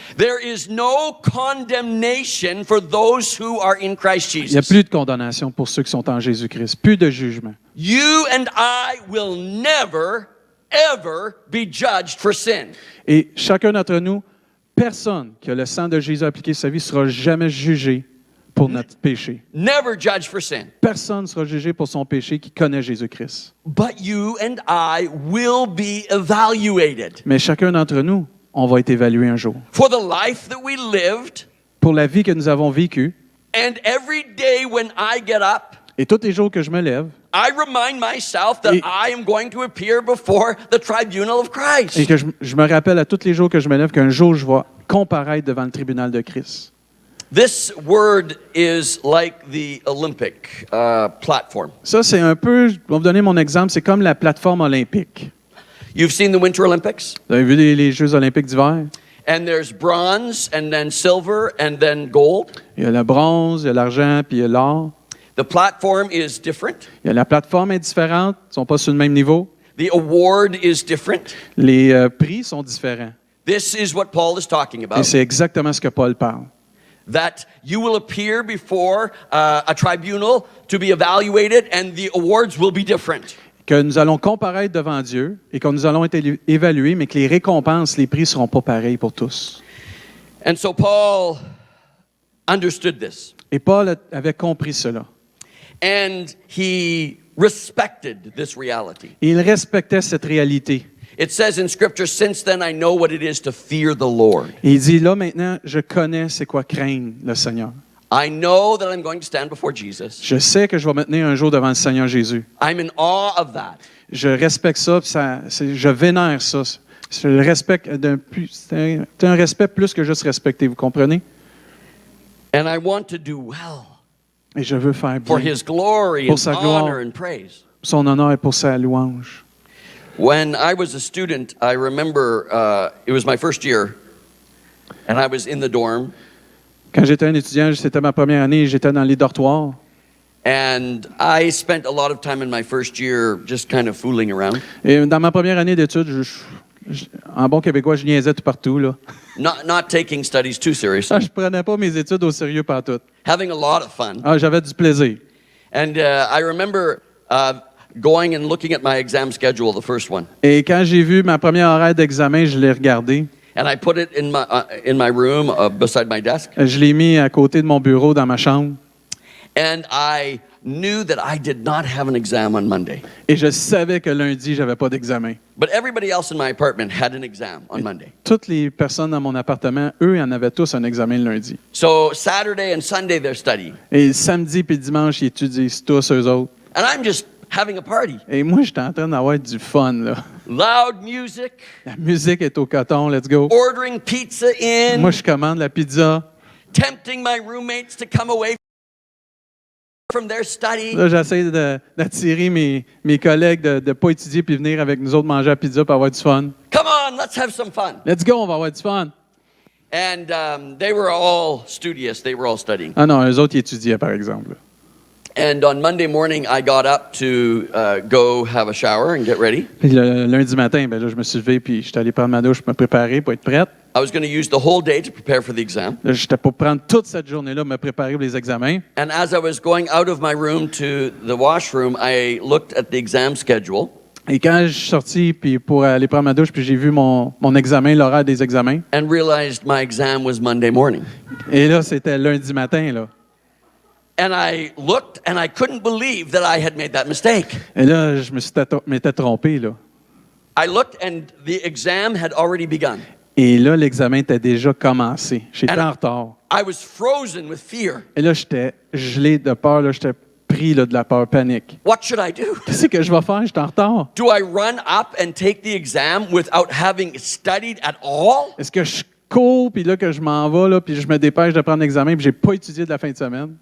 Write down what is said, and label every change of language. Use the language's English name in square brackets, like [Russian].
[English] There is no condemnation for those who are in Christ [French] Il n'y a [English] Jesus. [French] plus de condamnation pour ceux qui sont en Jésus-Christ. Plus de jugement. [English] You and I will never, ever be judged for sin. [French] Et chacun d'entre nous, personne qui a le sang de Jésus appliqué sur sa vie ne sera jamais jugé pour notre péché. [English] Never judged for sin. [French] Personne ne sera jugé pour son péché qui connaît Jésus-Christ. [English] But you and I will be evaluated [French] Mais chacun d'entre nous, on va être évalué un jour. [English] for the life that we lived, [French] Pour la vie que nous avons vécue, [English] and every day when I get up, [French] et tous les jours que je me lève, [English] I remind myself that [French] Et- [English] I am going to appear before the tribunal of [French] et [English] Christ. [French] que je me rappelle à tous les jours que je me lève qu'un jour, je vais comparaître devant le tribunal de Christ. [English] This word is like the Olympic platform. [French] Ça, c'est un peu, je vais vous donner mon exemple, c'est comme la plateforme olympique. [English] You've seen the Winter Olympics, [French] Vous avez vu les Jeux olympiques d'hiver? [English] and there's bronze, and then silver, and then gold. [French] Il y a le bronze, il y a l'argent, puis il y a l'or. [English] The platform is different. [French] Il y a la plateforme est différente, ils ne sont pas sur le même niveau. [English] The award is different. [French] Les prix sont différents. [English] This is what Paul is talking [French] Et [English] about. [French] c'est exactement ce que Paul parle. [English] That you will appear before a tribunal to be evaluated, and the awards will be different. [French] Que nous allons comparaître devant Dieu et que nous allons être évalués, mais que les récompenses, les prix ne seront pas pareils pour tous. [English] And so Paul understood this, [French] Et Paul avait compris cela. [English] and he respected this reality. [French] Et il respectait cette réalité. [English] It says in Scripture, "Since then I know what it is to fear the Lord. [French] Et il dit, là maintenant, je connais c'est quoi craindre le Seigneur. [English] I know that I'm going to stand before Jesus. [French] Je sais que je vais me tenir un jour devant le Seigneur Jésus. [English] I'm in awe of that. [French] Je respecte ça, puis je vénère ça. Je le respecte c'est un respect plus que juste respecter, vous comprenez? [English] And I want to do well [French] Et je veux faire [English] for [French] bien [English] His glory [French] Pour [English] and [French] sa gloire. [English] honor and praise." [French] son honneur et pour sa louange. [English] When I was a student, I remember it was my first year, and I was in the dorm, [French] Quand j'étais un étudiant, c'était ma première année, j'étais dans les dortoirs. [English] and I spent a lot of time in my first year just kind of fooling around, [French] Et dans ma première année d'études, en bon québécois, je niaisais tout partout. Là. [English] not taking studies too seriously, [French] Je prenais pas mes études au sérieux partout. [English] having a lot of fun. [French] J'avais du plaisir. [English] And I remember going and looking at my exam schedule, the first one. [French] Et quand j'ai vu ma première horaire d'examen, je l'ai regardé. [English] And I put it in my room beside my desk. [French] Je l'ai mis à côté de mon bureau dans ma chambre. [English] And I knew that I did not have an exam on Monday. [French] Et je savais que lundi, j'avais pas d'examen. [English] But everybody else in my apartment had an exam on Monday. [French] Toutes les personnes dans mon appartement, eux, en avaient tous un examen le lundi. [English] So Saturday and Sunday, they're studying. [French] Et samedi puis dimanche, ils étudient tous eux autres. [English] And I'm just having a party. [French] Et moi, j'étais en train d'avoir du fun, là. [English] Loud music, [French] La musique est au coton, [English] let's go. ordering pizza in, [French] Moi, je commande la pizza. [English] tempting my roommates to come away from their study. [French] Là, j'essaie d'attirer mes collègues de ne pas étudier puis venir avec nous autres manger la pizza pour avoir du fun. [English] Come on, let's have some fun. Let's go, [French] on va avoir du fun. [English] And they were all studious. They were all studying. [French] Ah non, eux autres, ils étudiaient, par exemple. [English] And on Monday morning, I got up to go have a shower and get ready. [French] Puis le lundi matin, ben là, je me suis levé puis j'étais allé prendre ma douche pour me préparer, pour être prête. [English] I was going to use the whole day to prepare for the exam. [French] Là, j'étais pour prendre toute cette journée-là, me préparer pour les examens. [English] And as I was going out of my room to the washroom, I looked at the exam schedule. [French] Et quand je suis sorti puis pour aller prendre ma douche, puis j'ai vu mon examen, l'horaire des examens. [English] And realized my exam was Monday morning. [French] Et là, c'était lundi matin, là. [English] And I looked and I couldn't believe that I had made that mistake. [French] Et là, je m'étais trompé, là. [English] I looked and the exam had already begun. [French] Et là, l'examen était déjà commencé. J'étais [English] And- [French] en retard. [English] I was frozen with fear. [French] Et là, j'étais gelé de peur, là, j'étais pris là, de la peur, panique. [English] What should I do? [French] Qu'est-ce que je vais faire? J'étais en retard. [English] Do I run up and take the exam without having studied at all? [French] Est-ce que je cours, puis là, que je m'en vais, là, puis je me dépêche de prendre l'examen, puis j'ai pas étudié de la fin de semaine?